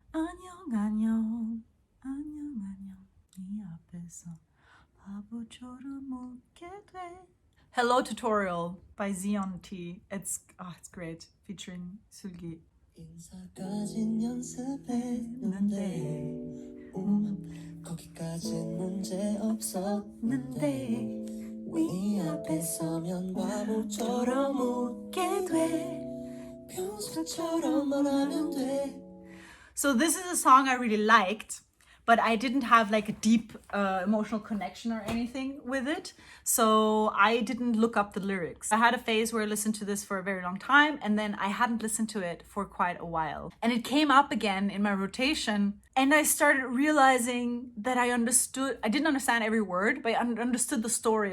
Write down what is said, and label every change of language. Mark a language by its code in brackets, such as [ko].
[ko] 안녕 안녕 안녕 안녕 네 앞에서 바보처럼 웃게 돼. [en] Hello Tutorial by Zion T. It's great, featuring Sulgi. [ko] 인사까진 연습했는데 거기까진 문제 없었는데 네 앞에 서면 바보처럼 웃게 돼 평소처럼 말하면 돼. [en] So this is a song I really liked, but I didn't have like a deep emotional connection or anything with it. So I didn't look up the lyrics. I had a phase where I listened to this for a very long time, and then I hadn't listened to it for quite a while. And it came up again in my rotation, and I started realizing that I didn't understand every word, but I understood the story.